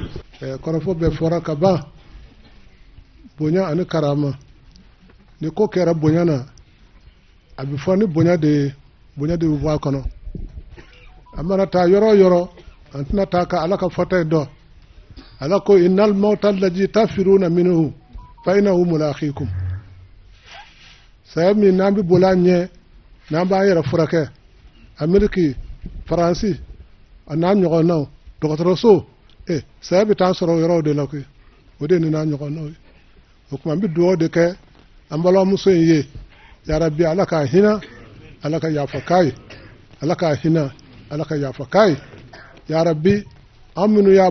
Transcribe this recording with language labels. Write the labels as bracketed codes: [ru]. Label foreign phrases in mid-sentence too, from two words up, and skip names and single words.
[bm] kɔrɔfɔ bɛɛ fɔra ka ban bonya ani karama ni ko kɛra bonya na a bɛ fɔ ni bonya de bɛ bɔ a kɔnɔ a mana taa yɔrɔ o yɔrɔ an tɛna taa ka ala ka fɔta ye dɔn ala ko [ar] إن الموت الذي تفرون منه فإنه ملاقيكم [bm] saya min n'an bɛ boli an ɲɛ n'an b'an yɛrɛ furakɛ Ameriki Faransi a n'a ɲɔgɔnnaw dɔgɔtɔrɔso saya bɛ taa sɔrɔ o yɔrɔw de la koyi o de ni n'a ɲɔgɔnnaw ye o kuma an bɛ dugawu de kɛ an balimamuso in ye yarabi ala k'a hinɛ ala ka yafa k'a ye ala k'a hinɛ ala ka yafa k'a ye yarabi an minnu y'a